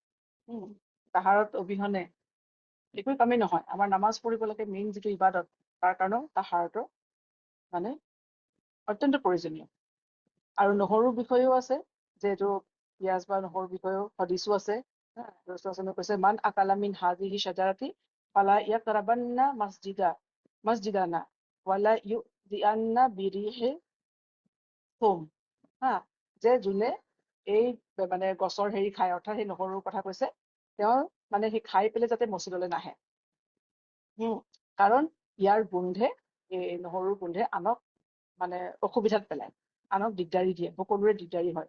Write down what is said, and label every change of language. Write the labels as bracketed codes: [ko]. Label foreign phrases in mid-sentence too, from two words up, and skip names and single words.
[as] তাহাৰত অবিহনে একো কামেই নহয়। আমাৰ নামাজ পঢ়িব লাগে, মেইন যিটো ইবাদত, তাৰ কাৰণেও তাহাৰতৰ মানে অত্যন্ত প্ৰয়োজনীয়। আৰু নহৰুৰ বিষয়েও আছে, যে এইটো পিঁয়াজ বা নহৰুৰ বিষয়েও হাদিছো আছে। ৰাসূলুল্লাহ সাল্লামে কৈছে [ar] من أكل من هذه الشجرة فلا يقربن مسجدنا ولا يؤذينا بريحه هم, [as] হা, যে যোনে এই মানে গছৰ হেৰি খায়, অৰ্থাৎ সেই নহৰুৰ কথা কৈছে, তেওঁ মানে সেই খাই পেলাই যাতে মছজিদলৈ নাহে। কাৰণ ইয়াৰ গোন্ধে, এই নহৰুৰ গোন্ধে আনক মানে অসুবিধাত পেলায়, আনক দিগদাৰি দিয়ে, সকলোৰে দিগদাৰি হয়।